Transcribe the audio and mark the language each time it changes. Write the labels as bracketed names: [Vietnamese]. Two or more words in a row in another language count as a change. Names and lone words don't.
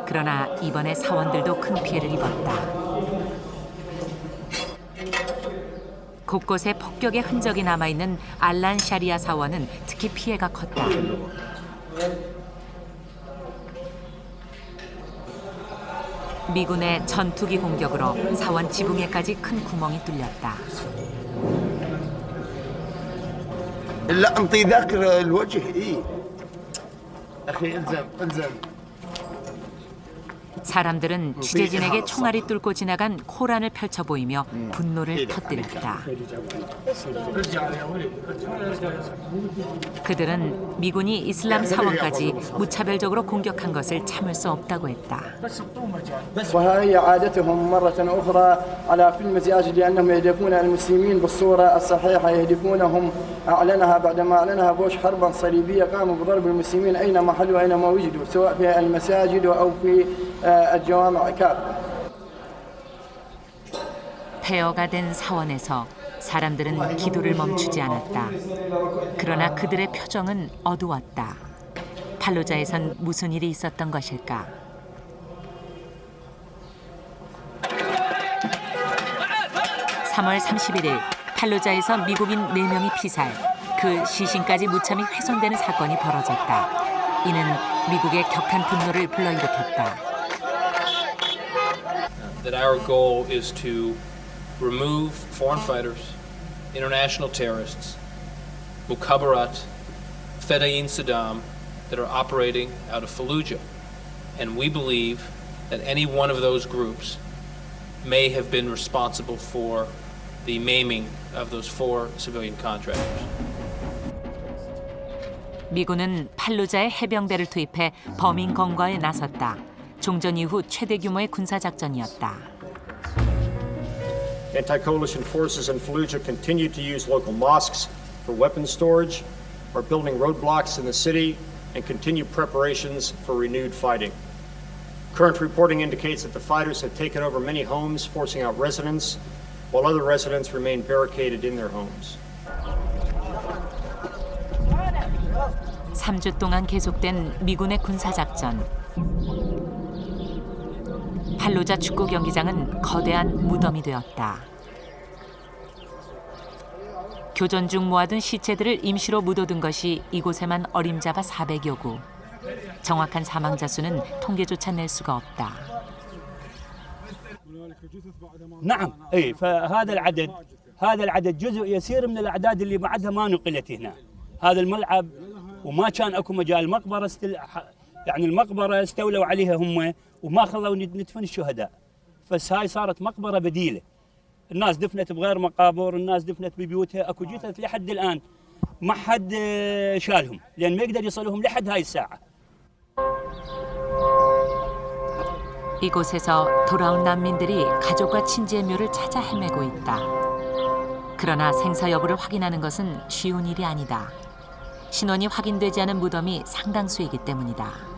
[Korean] 그러나 이번에 사원들도 큰 피해를 입었다. 곳곳에 폭격의 흔적이 남아있는 알란 샤리아 사원은 특히 피해가 컸다. 미군의 전투기 공격으로 사원 지붕에까지 큰 구멍이 뚫렸다. [Arabic] لا انطي ذاك الوجه اي اخي الزم [Korean] 사람들은 취재진에게 총알이 뚫고 지나간 코란을 펼쳐 보이며 분노를 터뜨렸다. 그들은 미군이 이슬람 사원까지 무차별적으로 공격한 것을 참을 수 없다고 했다. [Arabic] وهي عادتهم مرة أخرى على في المزاج لأنهم يهدفون المسلمين بالصورة الصحيحة يهدفونهم أعلنها بعدما أعلنها بوش حربا صليبية قاموا بضرب المسلمين أينما حلوا أينما وجدوا سواء في المساجد أو في الجوامع كافة. [Korean] 폐허가 된 사원에서 사람들은 기도를 멈추지 않았다. 그러나 그들의 표정은 어두웠다. 팔루자에선 무슨 일이 있었던 것일까? 3월 31일 팔루자에서 미국인 4명이 피살, 그 시신까지 무참히 훼손되는 사건이 벌어졌다. 이는 미국의 격한 분노를 불러일으켰다. [English] That our goal is to remove foreign fighters, international terrorists, Mukhabarat, Fedayeen Saddam that are operating out of Fallujah. And we believe that any one of those groups may have been responsible for the maiming of those 4 civilian contractors. [Korean] 미군은 팔루자에 해병대를 투입해 범인 검거에 나섰다. 종전 이후 최대 규모의 군사 작전이었다. [English] Anti-coalition forces in Fallujah continue to use local mosques for weapons storage, are building roadblocks in the city, and continue preparations for renewed fighting. Current reporting indicates that the fighters have taken over many homes, forcing out residents, while other residents remain barricaded in their homes. [Korean] 3주 동안 계속된 미군의 군사작전. 팔루자 축구 경기장은 거대한 무덤이 되었다. 교전 중 모아둔 시체들을 임시로 묻어둔 것이 이곳에만 어림잡아 400여 구. 정확한 사망자 수는 통계조차 낼 수가 없다. [Arabic] نعم اي هذا العدد جزء يسير من الاعداد اللي بعدها ما نقلت هنا. هذا الملعب وما كان اكو مجال المقبره يعني المقبره استولوا عليها هم وما خلوا ندفن الشهداء. بس هاي صارت مقبره بديله. الناس دفنت بغير مقابر، الناس دفنت ببيوتها، اكو جثث لحد الان ما حد شالهم لان ما يقدر يصلهم لحد هاي الساعه. [Korean] 이곳에서 돌아온 난민들이 가족과 친지의 묘를 찾아 헤매고 있다. 그러나 생사 여부를 확인하는 것은 쉬운 일이 아니다. 신원이 확인되지 않은 무덤이 상당수이기 때문이다.